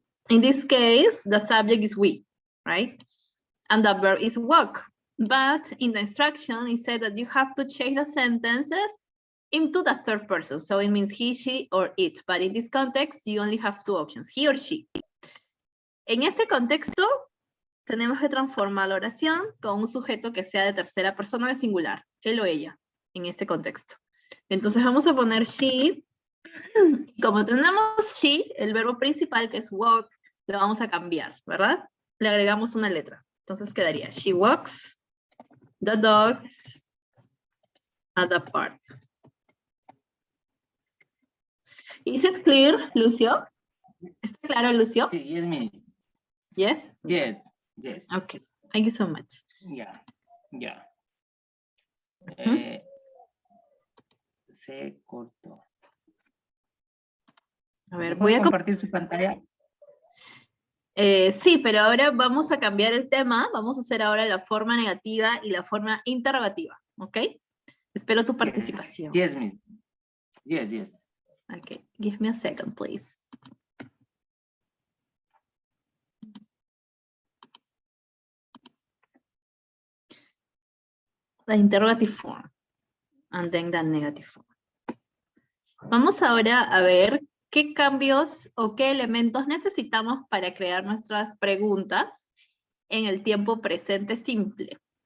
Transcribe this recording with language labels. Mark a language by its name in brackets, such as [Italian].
[English] In this case, the subject is we, right? And the verb is walk. But in the instruction, it said that you have to change the sentences into the third person. So it means he, she, or it. But in this context, you only have two options, he or she. [Spanish] En este contexto, tenemos que transformar la oración con un sujeto que sea de tercera persona del singular, él o ella, en este contexto. Entonces vamos a poner she. Como tenemos she, el verbo principal que es walk, lo vamos a cambiar, ¿verdad? Le agregamos una letra. Entonces quedaría [English] she walks the dogs at the park. Is it clear, Lucio? [Spanish] ¿Está claro, Lucio? Sí, es mi. [English] Yes? Yes, yes. Okay, thank you so much. Yeah, yeah. Mhm. [Spanish] Se cortó. A ver, ¿No voy puede a... compartir su pantalla? Sí, pero ahora vamos a cambiar el tema. Vamos a hacer ahora la forma negativa y la forma interrogativa, ¿ok? Espero tu participación. [English] Yes, miss. Yes, yes. Okay, give me a second, please. The interrogative form, and then the negative form. [Spanish] Vamos ahora a ver qué cambios o qué elementos necesitamos para crear nuestras preguntas en el tiempo presente simple.